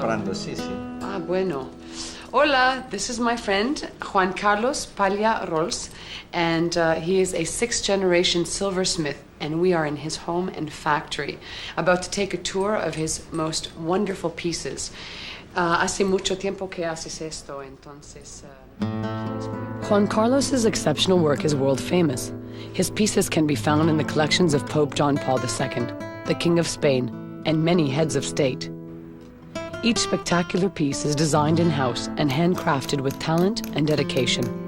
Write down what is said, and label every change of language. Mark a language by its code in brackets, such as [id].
[es] comprando, sí. Ah, bueno. [en] Hola, this is my friend Juan Carlos Palla Rols, and he is a sixth-generation silversmith, and we are in his home and factory, about to take a tour of his most wonderful pieces. [es] Hace mucho tiempo que haces esto, entonces... [en] Juan Carlos's exceptional work is world famous. His pieces can be found in the collections of Pope John Paul II, the King of Spain, and many heads of state. Each spectacular piece is designed in-house and handcrafted with talent and dedication.